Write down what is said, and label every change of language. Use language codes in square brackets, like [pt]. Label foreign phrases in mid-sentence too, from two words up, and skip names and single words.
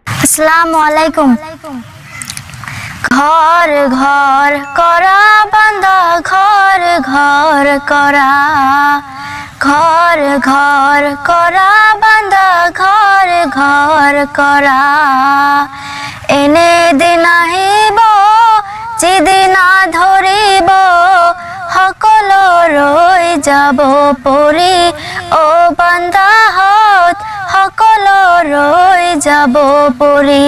[ar] السلام عليكم. [as] ঘর ঘর করা বান্দা ঘর ঘর করা, ঘর ঘর করা বান্দা ঘর ঘর করা। এনে দিন আহিব যিদিনা ধরিব, সকল ৰৈ যাব পৰি। ও বান্দাহত সকল ৰৈ যাব পৰি।